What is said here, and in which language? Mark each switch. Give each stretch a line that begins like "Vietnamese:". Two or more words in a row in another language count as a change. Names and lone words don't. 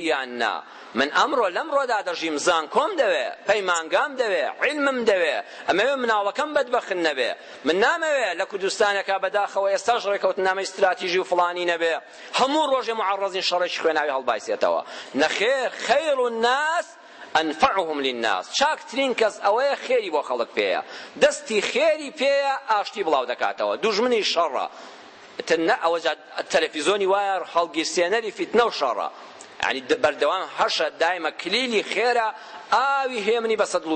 Central Kurdish: یان نا من ئەمڕۆ لەمڕۆدا دەژیم زانکۆم دەوێ پەیمانگام دەوێ عیلمم دەوێ ئەمەوێ مناڵەکەم بەدبەخت نەبێ من نامەوێ لە کوردستانێکا بەداخەوە ئێستاش ڕێکەوتنامەی استراتیژی و فڵانی نەبێ هەموو ڕۆژێ معەڕەزین شەڕێکی خوێناوی هەڵبایسێتەوە نەخێر
Arabic: خەیر الناس أنفعهم للناس
Central Kurdish: چاکترین کەس ئەوەیە خێری بۆ خەڵک پێیە دەستی خێری پێیە ئاشتی بڵاو دەکاتەوە دوژمنی شەڕە ئەوە تەلەڤیزۆنی وایە هەڵگیرسێنەری فیتنە و شەڕە یعنی بەردەوام هەشە دایمە کلیلی خێرە ئاوی هێمنی بەسەر دڵ